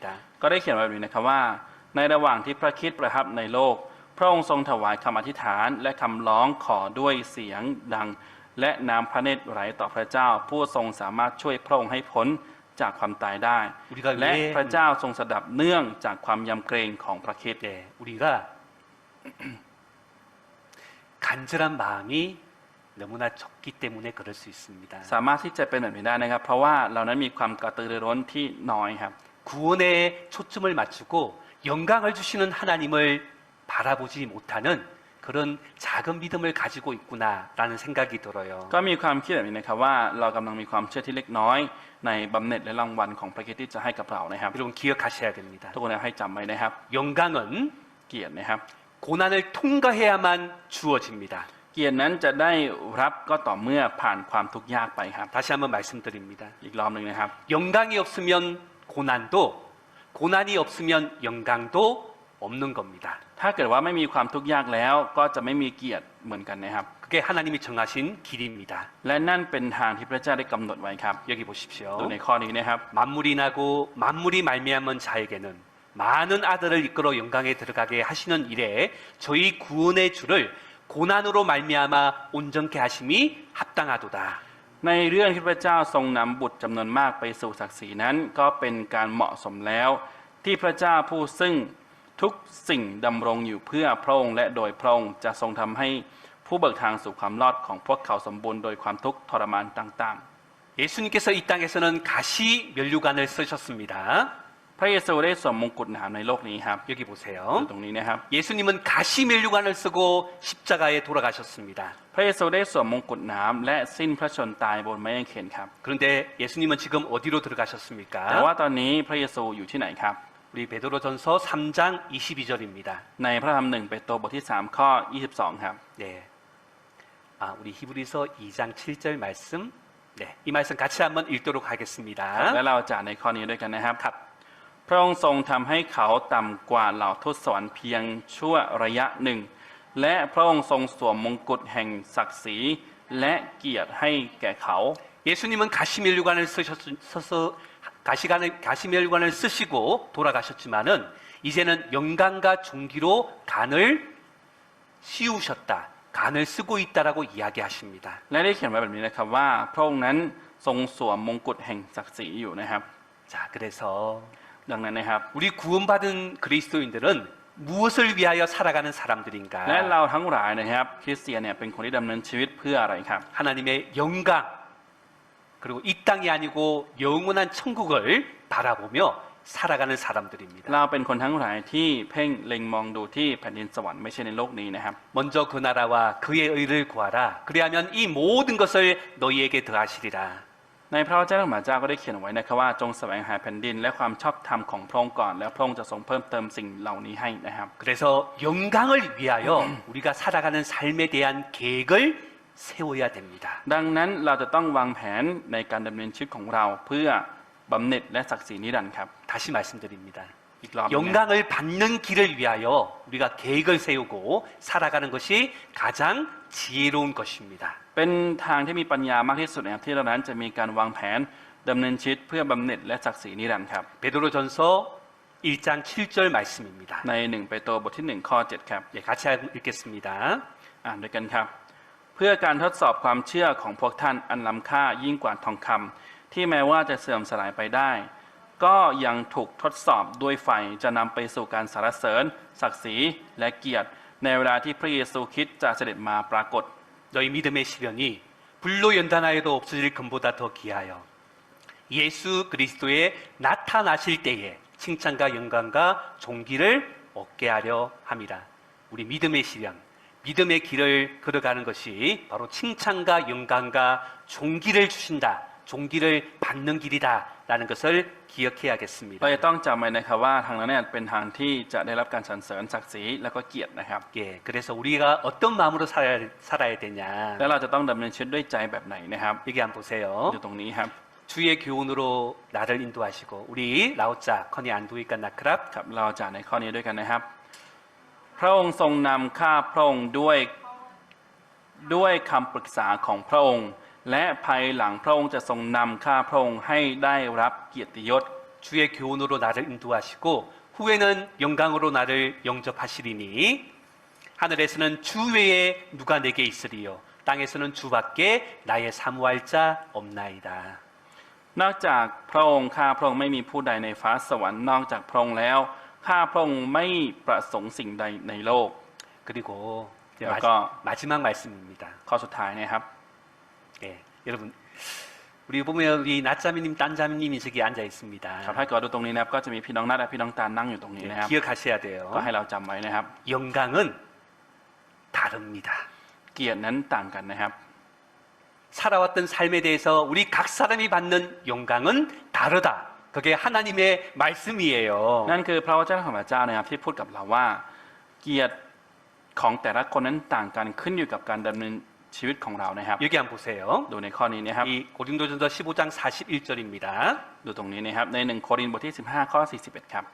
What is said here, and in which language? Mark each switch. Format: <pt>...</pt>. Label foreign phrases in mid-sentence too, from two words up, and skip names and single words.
<th>ก็ได้เขียนไว้แบบนี้นะครับว่าในระหว่างที่พระคริสต์ประทับในโลกพระองค์ทรงถวายคำอธิษฐานและคำร้องขอด้วยเสียงดังและน้ำพระเนตรไหลต่อพระเจ้าผู้ทรงสามารถช่วยพระองค์ให้พ้นจากความตายได้ และพระเจ้าทรงสดับเนื่องจากความยำเกรงของพระคริสต์</th> <ko>네, 우리가 간절한 마음이 너무나 적기 때문에 그럴 수 있습니다.</ko> <th>สามารถที่จะเป็นแบบนี้ได้นะครับ เพราะว่าเรานั้นมีความกระตือรือร้นที่น้อยครับ</th> <ko>구원에 초점을 맞추고 영광을 주시는 하나님을 바라보지 못하는 그런 작은 믿음을 가지고 있구나라는 생각이 들어요.</ko> <th>ก็มีความคิดแบบนี้นะครับว่าเรากำลังมีความเชื่อที่เล็กน้อยในบำเหน็จและรางวัลของพระคริสต์ที่จะให้กับเรานะครับ</th> <ko>여러분 기억하셔야 됩니다.</ko> <th>ทุกคนให้จำไว้นะครับ</th> <ko>영광은</ko> <th>เกียรตินะครับ</th> <ko>고난을 통과해야만 주어집니다.</ko> <th>เกียรตินั้นจะได้รับก็ต่อเมื่อผ่านความทุกข์ยากไปครับ</th> <ko>다시 한번 말씀드립니다.</ko> <th>อีกรอบหนึ่งนะครับ</th> <ko>영광이 없으면 고난도, 고난이 없으면 영광도 없는 겁니다.</ko> <th>ถ้าเกิดว่าไม่มีความทุกข์ยากแล้วก็จะไม่มีเกียรติเหมือนกันนะครับ</th> <ko>그게 하나님이 정하신 길입니다.</ko> <th>และนั่นเป็นทางที่พระเจ้าได้กำหนดไว้ครับ</th> <ko>여기 보십시오.</ko> <th>ดูในข้อนี้นะครับ</th> <ko>만물이 나고 만물이 말미암은 자에게는 많은 아들을 이끌어 영광에 들어가게 하시는 일에 저희 구원의 주를 고난으로 말미암아 온전케 하심이 합당하도다.</ko> <th>ในเรื่องที่พระเจ้าทรงนำบุตรจำนวนมากไปสู่ศักดิ์ศรีนั้นก็เป็นการเหมาะสมแล้ว ที่พระเจ้าผู้ซึ่งทุกสิ่งดำรงอยู่เพื่อพระองค์และโดยพระองค์จะทรงทำให้ผู้เบิกทางสู่ความรอดของพวกเขาสมบูรณ์โดยความทุกข์ทรมานต่าง</th> <ko>예수님께서 이 땅에서는 가시 면류관을 쓰셨습니다.</ko> <th>ๆ พระเยซูได้สวมมงกุฎหนามในโลกนี้ครับ</th> <ko>여기</ko> <th>ดู</th> <ko>보세요.</ko> <th>ตรงนี้นะครับ</th> <ko>예수님은 가시 면류관을 쓰고 십자가에 돌아가셨습니다.</ko> <th>พระเยซูได้สวมมงกุฎหนามและสิ้นพระชนม์ตายบนไม้กางเขนครับ</th> <ko>그런데 예수님은 지금 어디로</ko> <th>แต่</th> <ko>들어가셨습니까?</ko> <th>ว่าตอนนี้พระเยซูอยู่ที่ไหนครับ</th> <ko>우리 베드로전서 3장 22절입니다.</ko> <th>ในพระธรรม1เปโตรบทที่3ข้อ22ครับ</th> <ko>네. 우리 히브리서 2장 7절 말씀. 네. 이 말씀 같이 한번 읽도록</ko> <th>และ</th> <ko>하겠습니다.</ko> <th>เราจะอ่านในข้อนี้ด้วยกันนะครับ พระองค์ทรงทำให้เขาต่ำกว่าเหล่าทูตสวรรค์เพียงชั่วระยะหนึ่ง และพระองค์ทรงสวมมงกุฎแห่งศักดิ์ศรีและเกียรติให้แก่เขา</th> <ko>예수님은 가시면류관을 쓰시고 돌아가셨지만은 이제는 영광과 존귀로 간을 씌우셨다. 간을 쓰고 있다라고 이야기하십니다.</ko> <th>และได้เขียนไว้แบบนี้นะครับว่าพระองค์นั้นทรงสวมมงกุฎแห่งศักดิ์ศรีอยู่นะครับ</th> <ko>자, 그래서</ko> <th>ดังนั้นนะครับ</th> <ko>우리 구원받은 그리스도인들은 무엇을 위하여 살아가는</ko> <th>และ</th> <ko>사람들인가?</ko> <th>เราทั้งหลายนะครับคริสเตียนเนี่ยเป็นคนที่ดำเนินชีวิตเพื่ออะไรครับ</th> <ko>하나님의 영광 그리고 이 땅이 아니고 영원한 천국을 바라보며 살아가는 사람들입니다.</ko> <th>เราเป็นคนทั้งหลายที่เพ่งเล็งมองดูที่แผ่นดินสวรรค์ไม่ใช่ในโลกนี้นะครับ</th> <ko>먼저 그 나라와 그의 의를 구하라. 그리하면 이 모든 것을 너희에게 더하시리라.</ko> <th>ในพระวจนะของพระเจ้าก็ได้เขียนไว้นะครับว่าจงแสวงหาแผ่นดินและความชอบธรรมของพระองค์ก่อนแล้วพระองค์จะทรงเพิ่มเติมสิ่งเหล่านี้ให้นะครับ</th> <ko>그래서 영광을 위하여 우리가 살아가는 삶에 대한 계획을 세워야 됩니다.</ko> <th>ดังนั้นเราจะต้องวางแผนในการดำเนินชีวิตของเราเพื่อบำเหน็จและศักดิ์ศรีนิรันดร์ครับ</th> <ko>다시 말씀드립니다.</ko> <th>อีกรอบหนึ่งนะ</th> <ko>영광을 받는 길을 위하여 우리가 계획을 세우고 살아가는 것이 가장 지혜로운 것입니다.</ko> <th>เป็นทางที่มีปัญญามากที่สุดนะครับที่เรานั้นจะมีการวางแผนดำเนินชีวิตเพื่อบำเหน็จและศักดิ์ศรีนิรันดร์ครับ</th> <ko>베드로전서 1장 7절 말씀입니다.</ko> <th>ใน1 เปโตรบทที่1ข้อ7ครับ</th> <ko>예, 같이 읽겠습니다.</ko> <th>อ่านด้วยกันครับ เพื่อการทดสอบความเชื่อของพวกท่านอันล้ำค่ายิ่งกว่าทองคำที่แม้ว่าจะเสื่อมสลายไปได้ ก็ยังถูกทดสอบด้วยไฟจะนำไปสู่การสรรเสริญ ศักดิ์ศรีและเกียรติ ในเวลาที่พระเยซูคริสต์จะเสด็จมาปรากฏ</th> <ko>너희 믿음의 시련이 불로 연단하여도 없어질 금보다 더 귀하여 예수 그리스도의 나타나실 때에 칭찬과 영광과 존귀를 얻게 하려 함이라. 우리 믿음의 시련, 믿음의 길을 걸어가는 것이 바로 칭찬과 영광과 존귀를 주신다. 존귀를 받는 길이다라는 것을 기억해야겠습니다.</ko> <th>เราจะต้องจำไว้นะครับว่าทางนั้นเนี่ยเป็นทางที่จะได้รับการสรรเสริญศักดิ์ศรีและก็เกียรตินะครับ</th> <ko>예, 그래서 우리가 어떤 마음으로 살아야 되냐?</ko> <th>และเราจะต้องดำเนินชีวิตด้วยใจแบบไหนนะครับ</th> <ko>여기 한번 보세요.</ko> <th>อยู่ตรงนี้ครับ</th> <ko>주의 교훈으로 나를 인도하시고 우리 라오짜 커니 안두이까 나크랍</ko> <th>ครับเราจะในข้อนี้ด้วยกันนะครับ พระองค์ทรงนำข้าพระองค์ด้วยคำปรึกษาของพระองค์ และภายหลังพระองค์จะทรงนำข้าพระองค์ให้ได้รับเกียรติยศ</th> <ko>주의 교훈으로 나를 인도하시고 후에는 영광으로 나를 영접하시리니 하늘에서는 주 외에 누가 내게 있으리요 땅에서는 주밖에 나의 사모할 자 없나이다.</ko> <th>นอกจากพระองค์ข้าพระองค์ไม่มีผู้ใดในฟ้าสวรรค์นอกจากพระองค์แล้วข้าพระองค์ไม่ประสงค์สิ่งใดในโลก</th> <ko>그리고 이제 아까- 마지막 말씀입니다.</ko> <th>ข้อสุดท้ายนะครับ</th> <ko>예, 여러분 우리 보면 우리 낮자매님, 딴자매님이 저기 앉아 있습니다.</ko> <th>ครับถ้าเกิดดูตรงนี้นะครับก็จะมีพี่น้องนัดและพี่น้องตาลนั่งอยู่ตรงนี้</th> <ko>예,</ko> <th>นะครับ</th> <ko>기억하셔야</ko> <th>ก็</th> <ko>돼요.</ko> <th>ให้เราจำไว้นะครับ</th> <ko>영광은 다릅니다.</ko> <th>เกียรตินั้นต่างกันนะครับ</th> <ko>살아왔던 삶에 대해서 우리 각 사람이 받는 영광은 다르다. 그게 하나님의 말씀이에요.</ko> <th>นั่นคือพระวจนะของพระเจ้านะครับที่พูดกับเราว่า เกียรติของแต่ละคนนั้นต่างกันขึ้นอยู่กับการดำเนินชีวิตของเรานะครับ</th> <ko>여기 한번 보세요.</ko> <th>ดูในข้อนี้นะครับ</th> <ko>이 고린도전서 15장 41절입니다.</ko> <th>ดูตรงนี้นะครับใน1 โครินธ์บทที่15ข้อ41ครับ</th>